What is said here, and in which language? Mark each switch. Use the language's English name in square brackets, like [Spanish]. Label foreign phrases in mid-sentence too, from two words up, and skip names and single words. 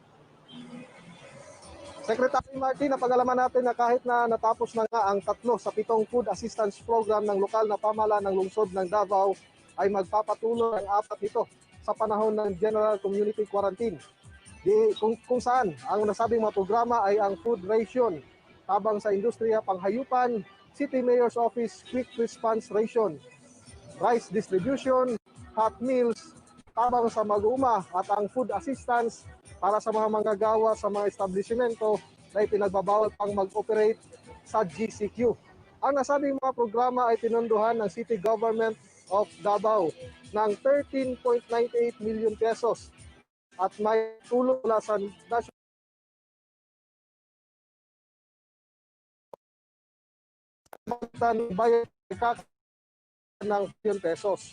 [Filipino] Secretary Martin, napag-alaman natin na kahit na natapos na nga ang 3 sa 7 [English] food assistance program [Filipino] ng lokal na pamahalaan ng lungsod ng Davao, ay magpapatuloy ang 4 nito sa panahon ng General Community Quarantine. Kung saan ang nasabing mga programa ay ang [English] food ration, [Cebuano] tabang sa industriya panghayupan, [English] City Mayor's Office Quick Response Ration, rice distribution, hot meals, [Cebuano] tabang sa mag-uuma [Filipino] at ang [English] food assistance [Filipino] para sa mga manggagawa sa mga establishmento na ipinagbabawal pang mag-operate sa GCQ. Ang nasabing mga programa ay pinunduhan ng City Government of Davao ng 13.98 [English] million pesos [Filipino] at may tulong mula sa National bayad ng million pesos.